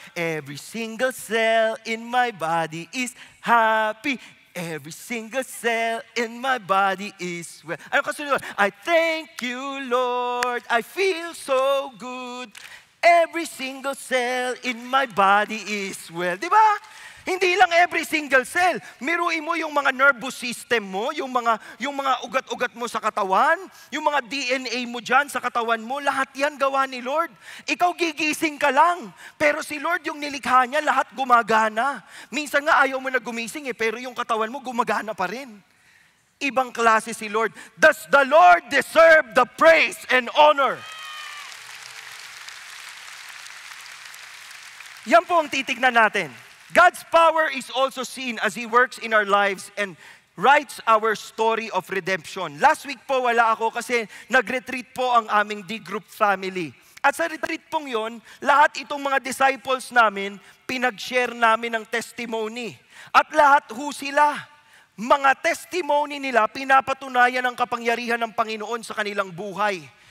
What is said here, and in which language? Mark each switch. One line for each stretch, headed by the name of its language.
English: Every single cell in my body is happy. Every single cell in my body is well.
Filipino: Ano kasunod?
English: I thank you, Lord. I feel so good. Every single cell in my body is well.
Filipino: Di ba? Hindi lang
English: every single cell.
Filipino: Miruin mo yung mga nervous system mo, yung mga ugat-ugat mo sa katawan, yung mga DNA mo dyan sa katawan mo, lahat yan gawa ni Lord. Ikaw gigising ka lang, pero si Lord yung nilikha niya, lahat gumagana. Minsan nga ayaw mo na gumising pero yung katawan mo gumagana pa rin. Ibang klase si Lord.
English: Does the Lord deserve the praise and honor?
Filipino: Yan po ang titignan natin.
English: God's power is also seen as He works in our lives and writes our story of redemption.
Filipino: Last week po wala ako kasi nag-retreat po ang aming D-group family. At sa retreat pong yon, lahat itong mga disciples namin, pinag-share namin ng testimony. At lahat ho sila, mga testimony nila, pinapatunayan ang kapangyarihan ng Panginoon sa kanilang buhay.